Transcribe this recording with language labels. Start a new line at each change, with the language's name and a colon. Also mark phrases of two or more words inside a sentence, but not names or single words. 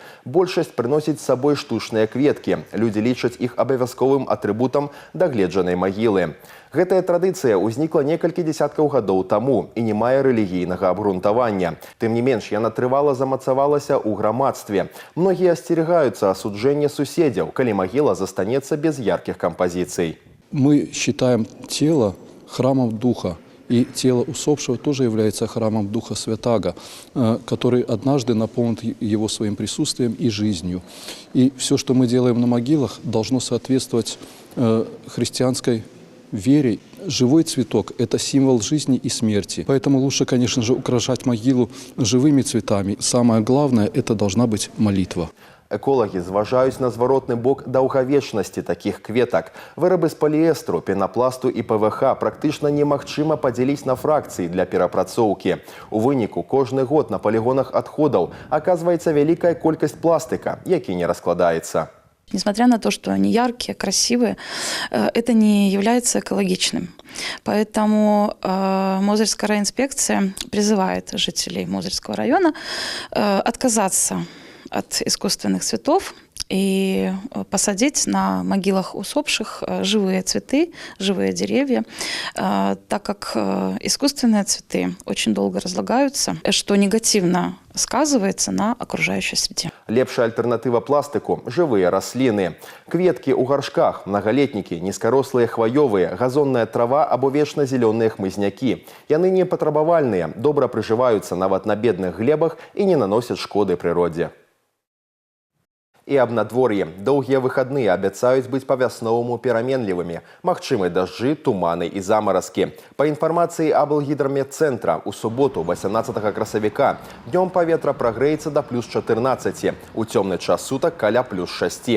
Belarusian: Большасць прыносіць з сабой штучныя кветкі. Людзі лічаць іх абавязковым атрыбутам дагледжанай магілы. Гэтая традыцыя ўзнікла некалькі дзесяткаў гадоў таму і не мае рэлігійнага абгрунтавання. Тым не менш, яна трывала замацавалася ў грамадстве. Многія асцерагаюцца асуджэння суседзяў, калі магіла застанецца без яркіх кампазіцый.
Russian: Мы считаем тело храмом Духа. И тело усопшего тоже является храмом Духа Святаго, который однажды наполнит его своим присутствием и жизнью. И все, что мы делаем на могилах, должно соответствовать христианской вере. Живой цветок – это символ жизни и смерти. Поэтому лучше, конечно же, украшать могилу живыми цветами. Самое главное – это должна быть молитва.
Belarusian: Эколагі зважаюць на зваротны бок даўгавечнасці такіх кветак. Вырабы з паліэстру, пенапласту і ПВХ практычна немагчыма падзяліць на фракцыі для перапрацоўкі. У выніку кожны год на палігонах адходаў аказваецца вялікая колькасць пластыка, які не раскладаецца.
Russian: Несмотря на то, что они яркие, красивые, это не является экологичным. Поэтому Мозырская райинспекция призывает жителей Мозырского района отказаться от искусственных цветов и посадить на могилах усопших живые цветы, живые деревья, так как искусственные цветы очень долго разлагаются, что негативно сказывается на окружающей среде.
Belarusian: Лепшая альтернатыва пластику – живые раслины. Кветки у горшках,
Russian: многолетники, низкорослые хвоевые, газонная трава
Belarusian: або вечна-зеленые хмызняки. Яны не патрабавальныя, добра прыжываюцца нават на бедных глебах
Russian: и не наносят
Belarusian: шкоды природе. І аб надвор'і. Доўгія выхадныя абяцаюць быць па-вясноваму пераменлівымі. Магчымы дажджы, туманы і замаразкі. Па інфармацыі Аблгідраметцэнтра, у суботу, 18 красавіка, днём паветра прагрэецца да плюс 14, у цёмны час сутак каля плюс 6.